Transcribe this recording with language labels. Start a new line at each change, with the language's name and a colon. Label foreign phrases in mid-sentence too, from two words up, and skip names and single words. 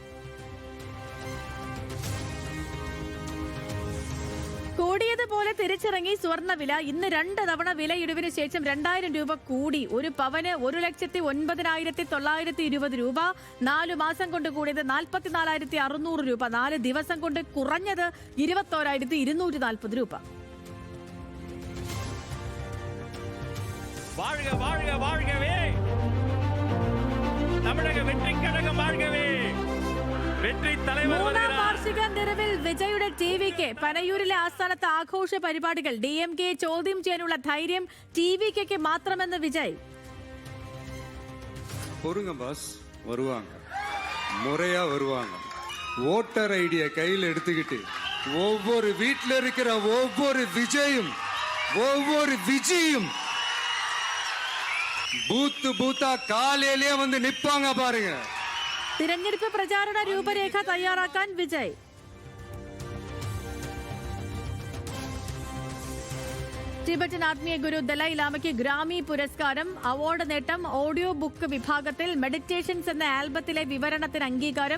Malayalam: കൂടിയതുപോലെ തിരിച്ചിറങ്ങി സ്വർണ്ണവില. ഇന്ന് 2 തവണ വിലയിടിവിന് ശേഷം 2000 രൂപ കൂടി. ഒരു പവന് 1,09,920 രൂപ. 4 മാസം കൊണ്ട് കൂടിയത് 44,600 രൂപ. 4 ദിവസം കൊണ്ട് കുറഞ്ഞത് 21,240 രൂപ.
Tamil: வாழ்க வாழ்க வாழ்கவே தமிழக வெற்றி கழகம் வாழ்கவே.
Malayalam: മൂന്നാം വാർഷിക നിറവിൽ വിജയുടെ TVK. പനയൂരിലെ ആസ്ഥാനത്ത് ആഘോഷ പരിപാടികൾ. DMK ചോദ്യം ചെയ്യാനുള്ള ധൈര്യം TVK മാത്രമെന്ന് വിജയ്.
Tamil: பொறுங்க பாஸ், வருவாங்க, முறையா வருவாங்க. ஓட்டர் ஐடியை கையில் எடுத்துக்கிட்டு ஒவ்வொரு வீட்டில் இருக்கிற ஒவ்வொரு விஜயும் பூத்தா காலையிலேயே வந்து நிப்பாங்க பாருங்க.
Malayalam: തിരഞ്ഞെടുപ്പ് പ്രചാരണ രൂപരേഖ തയ്യാറാക്കാൻ വിജയ്. ടിബറ്റൻ ആത്മീയ ഗുരു ദലൈ ലാമയ്ക്ക് ഗ്രാമി പുരസ്കാരം. അവാർഡ് നേട്ടം. ഓഡിയോ ബുക്ക് വിഭാഗത്തിൽ മെഡിറ്റേഷൻസ് എന്ന ആൽബത്തിലെ വിവരണത്തിന് അംഗീകാരം.